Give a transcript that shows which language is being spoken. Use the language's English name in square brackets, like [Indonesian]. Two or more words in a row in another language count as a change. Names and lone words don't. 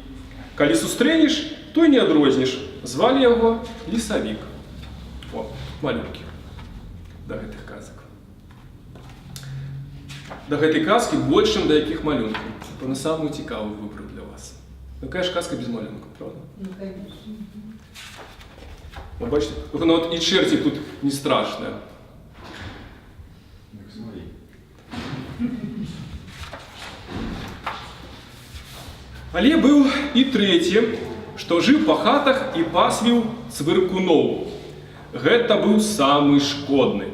[Belarusian] Калі сустрэнеш, то і не адрозніш. Звалі яго Лесавік. О, малюнкі да гэтых казак. Да гэтай казкі больш, чым да якіх малюнкаў. На самую цікавую выбраў для вас. Якая ж казка без малюнкаў, правда? [Russian] Ну, конечно. Вы бачите, ну вот и черти тут не страшные. [Belarusian] Але быў і трэці, што жыў па хатах і пасвіў цвыркуноў. Гэта быў самы шкодны.